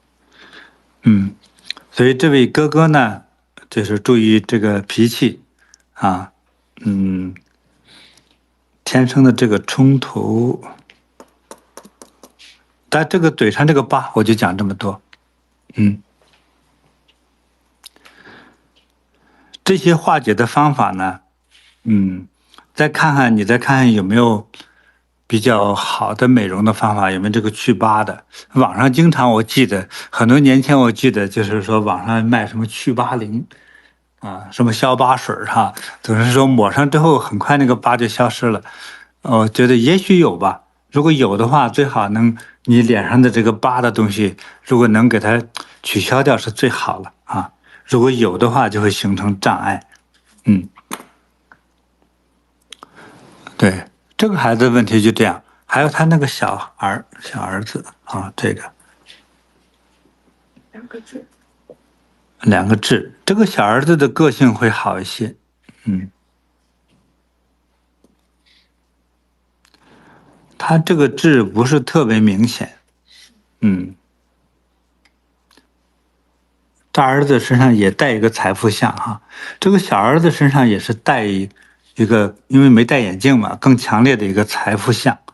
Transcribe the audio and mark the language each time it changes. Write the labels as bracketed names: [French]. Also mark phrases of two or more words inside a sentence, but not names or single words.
[Chinese] 所以這位哥哥呢，就是注意這個脾氣啊，天生的這個衝突。但這個嘴上這個疤，我就講這麼多。這些化解的方法呢，你再看看有沒有比較好的美容的方法，有沒有這個去疤的？網上經常我記得很多年前，我記得就是說網上賣什麼去疤靈啊，什麼消疤水哈，總是說抹上之後很快那個疤就消失了。我覺得也許有吧，如果有的話，最好能你臉上的這個疤的東西，如果能給它取消掉是最好了啊。如果有的話，就會形成障礙。對。這個孩子問題就這樣，還有他那個小兒子啊，這個 2個痣，這個小兒子的個性會好一些， 他这個痣不是特別明顯，大兒子身上也帶一個財富相哈，這個小兒子身上也是帶一個，因為沒戴眼鏡嘛，更強烈的一個財富相，